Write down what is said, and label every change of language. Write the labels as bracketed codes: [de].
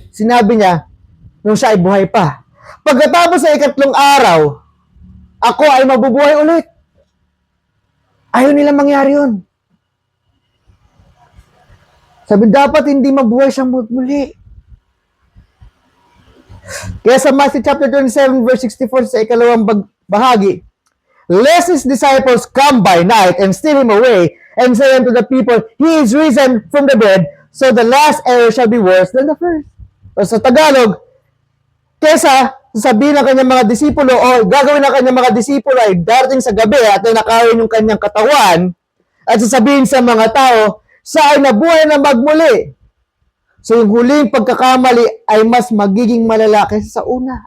[tl] Sinabi niya, nung siya ay buhay pa, pagkatapos sa 3 araw, ako ay mabubuhay ulit. Ayaw nila mangyari yun. Sabi, dapat hindi mabuhay siyang muli. Kaya sa Matthew chapter 27, verse 64, sa 2 bahagi, [en] lest his disciples come by night and steal him away, and say unto the people, he is risen from the dead, so the last error shall be worse than the first. [tl] Sa Tagalog, kesa sabihin ng kanyang mga disipulo o gagawin ng kanyang mga disipulo ay darating sa gabi at ay nakawin yung kanyang katawan at sasabihin sa mga tao, siya ay nabuhay na magmuli. So yung huling pagkakamali ay mas magiging malala kaysa sa una.